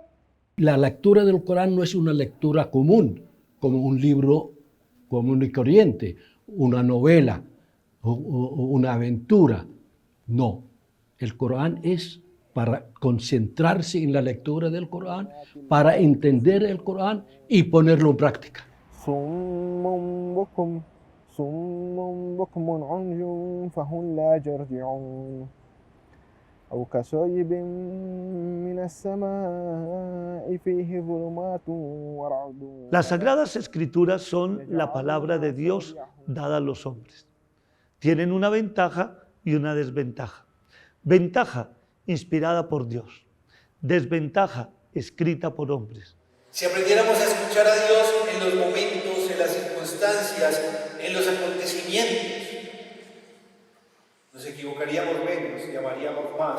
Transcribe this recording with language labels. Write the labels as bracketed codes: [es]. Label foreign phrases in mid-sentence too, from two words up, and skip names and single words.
[es] La lectura del Corán no es una lectura común, como un libro común y corriente, una novela o una aventura. No, el Corán es para concentrarse en la lectura del Corán, para entender el Corán y ponerlo en práctica. [ar] صم بكم عمي فهم لا يرجعون أو كصيب من السماء فيه ظلمات ورعد. [es] Las Sagradas Escrituras son la palabra de Dios dada a los hombres. Tienen una ventaja y una desventaja. Ventaja inspirada por Dios. Desventaja escrita por hombres. Si aprendiéramos a escuchar a Dios en los momentos, en las circunstancias, en los acontecimientos, nos equivocaríamos menos y amaríamos más.